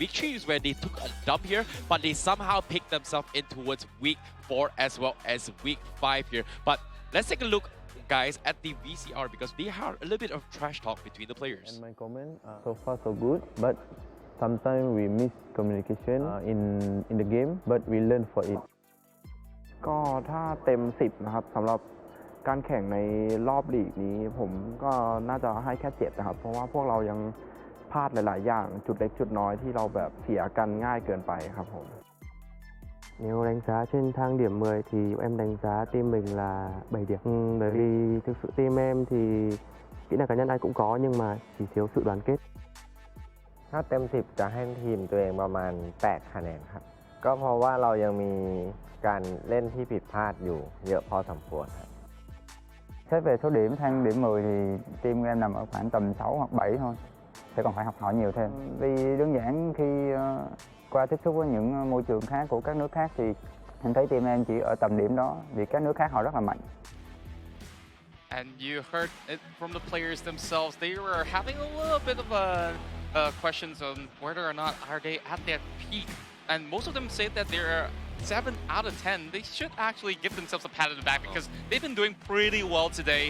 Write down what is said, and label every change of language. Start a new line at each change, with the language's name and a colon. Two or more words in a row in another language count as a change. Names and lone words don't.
English: Week 3 is where they took a dump here, but they somehow picked themselves in towards week 4 as well as week 5 here. But let's take a look, guys, at the VCR because they had a little bit of trash talk between the players. And my comment, so far so good, but sometimes we miss communication in the game, but we learn for it.
Thai: ก็ถ้าเต็ม 10 นะครับสำหรับการแข่งในรอบลีกนี้ผมก็น่าจะให้แค่ 7 นะครับ เพราะว่าพวกเรายังพลาดหลายๆอย่างจุดเล็กจุดน้อยที่เราแบบเสียกันง่ายเกินไปครับผม
Vietnamese: Nếu đánh giá trên thang điểm 10 thì em đánh giá team mình là 7 điểm. Bởi vì thực sự team em thì kỹ năng cá nhân ai cũng có nhưng mà chỉ thiếu sự đoàn kết.
Thai: ถ้าเต็ม 10 จะให้ทีมตัวเองประมาณ 8 คะแนนครับ ก็เพราะว่าเรายังมีการเล่นที่ผิดพลาดอยู่เยอะพอสมควรครับ
Vietnamese: Xét về số điểm thang điểm 10 thì team của em nằm ở khoảng tầm 6 hoặc 7 thôi. Sẽ còn phải học hỏi nhiều thêm. Vì đơn giản khi qua tiếp xúc với những môi trường khác của các nước khác thì em thấy team em chỉ ở tầm điểm đó vì các nước khác họ rất là mạnh.
English: And you heard it from the players themselves. They were having a little bit of questions on whether or not are they at their peak. And most of them say that they're 7 out of 10. They should actually give themselves a pat on the back because they've been doing pretty well today.